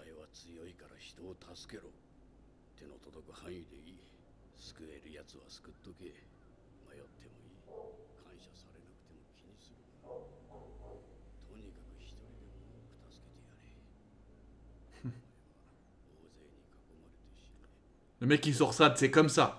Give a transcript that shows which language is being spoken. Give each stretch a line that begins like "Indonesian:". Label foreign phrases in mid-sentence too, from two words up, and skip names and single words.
Japanese: 強いから人を助けろ。手の届く範囲でいい。救えるやつは救っとけ。迷ってもいい。感謝されなくても気にするな。とにかく一人でも多く助けてやれ。大勢に囲まれて死ね。
French: Le mec qui sort ça, c'est comme ça.